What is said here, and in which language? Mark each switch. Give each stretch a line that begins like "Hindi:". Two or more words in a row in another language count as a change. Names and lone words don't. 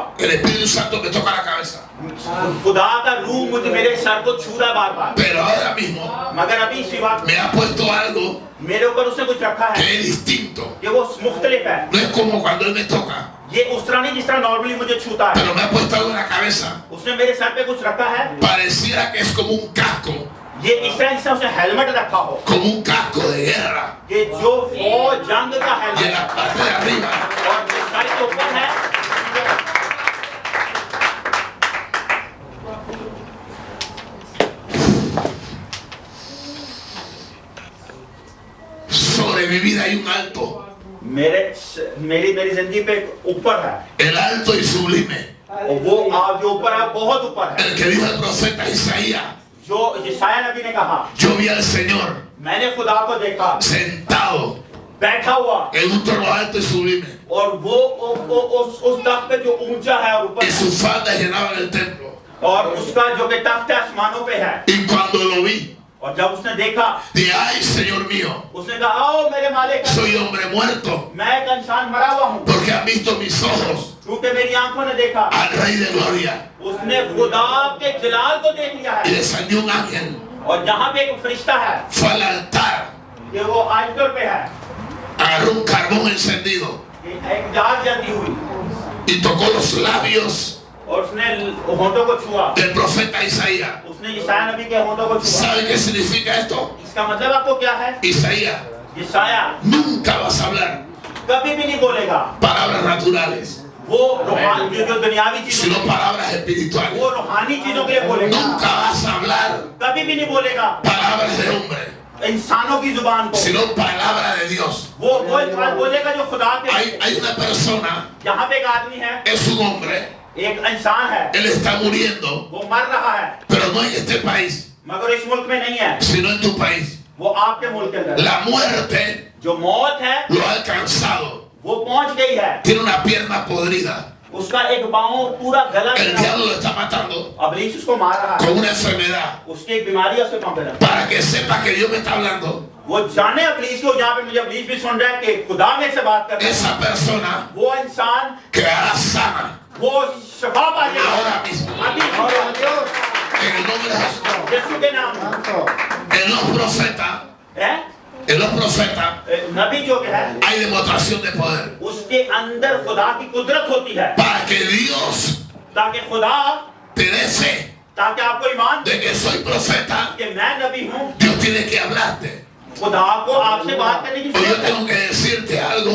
Spanish: El Espíritu Santo me toca la cabeza.
Urdu: خدا کا روح مجھے میرے سر کو چھو رہا بار بار.
Spanish: Pero ahora mismo
Urdu: مگر ابھی اسی بات
Spanish: me ha puesto algo
Urdu: میرے اوپر اس نے کچھ رکھا
Spanish: que
Urdu: है
Spanish: es distinto.
Urdu: کہ وہ مختلف ہے.
Spanish: No es como cuando Él me toca,
Urdu: یہ اس طرح نہیں جس طرح نارملی مجھے چھوتا ہے.
Spanish: pero me ha puesto algo en la cabeza.
Urdu: اس نے میرے سر پہ کچھ رکھا ہے.
Spanish: Pareciera que es como un casco,
Urdu: یہ اس طرح سے اس نے ہیلمٹ رکھا ہو
Spanish: como un casco de guerra.
Urdu: کہ جو فوج جنگ کا
Spanish: Y en
Urdu: हेलमेट
Spanish: la parte de arriba
Urdu: اور جو سر کے اوپر ہے
Spanish: sobre mi vida hay un alto,
Urdu: میری زندگی پہ اوپر ہے
Spanish: el alto y sublime.
Urdu: اور وہ آپ جو اوپر ہے بہت اوپر ہے.
Spanish: El que dijo el profeta Isaías,
Urdu: جو یسعیاہ نبی نے کہا
Spanish: yo vi al Señor
Urdu: میں نے خدا کو دیکھا
Spanish: sentado
Urdu: بیٹھا ہوا
Spanish: en un trono alto y sublime,
Urdu: اور وہ اس تخت پہ جو اونچا ہے اور اوپر
Spanish: y sus faldas llenaban el templo.
Urdu: اور اس کا جو کہ تخت ہے آسمانوں پہ ہے.
Spanish: Y cuando lo vi,
Urdu: اور جب اس نے دیکھا
Spanish: dije, ay Señor mío,
Urdu: اس نے کہا آؤ میرے مالک
Spanish: soy hombre muerto,
Urdu: میں ایک انسان مرا ہوا ہوں
Spanish: porque han visto mis ojos
Urdu: کیونکہ میری آنکھوں نے دیکھا.
Spanish: al Rey de Gloria.
Urdu: اس نے خدا کے جلال کو دیکھ لیا
Spanish: Y
Urdu: है
Spanish: descendió un ángel,
Urdu: اور جہاں پہ ایک فرشتہ ہے
Spanish: fue al altar
Urdu: کہ وہ آئٹل پہ ہے
Spanish: agarró un carbón encendido
Urdu: ایک آگ جلتی ہوئی
Spanish: y tocó los labios
Urdu: اور اس نے ہونٹوں کو چھوا,
Spanish: del profeta Isaías.
Urdu: اس نے عیسایا نبی کے ہونٹوں کو چھوا.
Spanish: ¿Sabe qué significa esto?
Urdu: اس کا مطلب آپ کو کیا ہے?
Spanish: Isaías,
Urdu: ईसाया
Spanish: nunca vas a hablar
Urdu: کبھی بھی نہیں بولے گا
Spanish: palabras naturales,
Urdu: وہ جو دنیاوی چیزوں
Spanish: sino palabras espirituales.
Urdu: وہ روحانی چیزوں کے لیے بولے گا,
Spanish: Nunca vas a hablar
Urdu: کبھی بھی نہیں بولے گا
Spanish: palabras de hombre,
Urdu: انسانوں کی زبان کو,
Spanish: sino palabras de Dios.
Urdu: وہ الفاظ بولے گا جو خدا کے.
Spanish: Hay una persona,
Urdu: یہاں پہ ایک آدمی ہے,
Spanish: es un hombre,
Urdu: ایک انسان ہے,
Spanish: él está muriendo,
Urdu: وہ مر رہا ہے,
Spanish: pero no en este país,
Urdu: مگر اس ملک میں نہیں ہے,
Spanish: sino en tu país.
Urdu: وہ آپ کے ملک کے اندر.
Spanish: La muerte
Urdu: جو موت ہے
Spanish: lo ha alcanzado.
Urdu: وہ پہنچ گئی ہے,
Spanish: Tiene una pierna podrida.
Urdu: اس کا ایک پاؤں پورا گلا
Spanish: El
Urdu: गया,
Spanish: diablo lo está matando
Urdu: ابلیس اس کو مار رہا ہے,
Spanish: con una enfermedad.
Urdu: اس کی ایک بیماری ہے اس کے پاؤں پہ لگا.
Spanish: Para que sepa que Dios me está hablando,
Urdu: وہ جانے ابلیس کو، یہاں پہ مجھے ابلیس بھی سن رہا ہے کہ خدا میں سے بات کر رہا ہے,
Spanish: esa persona
Urdu: وہ انسان
Spanish: quedará sana
Urdu: وہ شفا پا جائے گا
Spanish: ahora mismo.
Urdu: अभी
Spanish: Gloria a Dios. En el nombre de Jesús.
Urdu: یسوع کے نام میں.
Spanish: Santo. En los profetas,
Urdu: है
Spanish: en los profetas
Urdu: نبی جو ہے
Spanish: hay demostración de poder.
Urdu: اس کے اندر خدا کی قدرت ہوتی ہے,
Spanish: Para que Dios
Urdu: تاکہ خدا,
Spanish: te dé fe
Urdu: تاکہ آپ کو ایمان دے
Spanish: de que soy profeta,
Urdu: کہ میں نبی ہوں.
Spanish: Dios tiene que hablarte.
Urdu: خدا کو آپ سے بات کرنے کی
Spanish: O yo
Urdu: ضرورت ہے
Spanish: tengo que decirte algo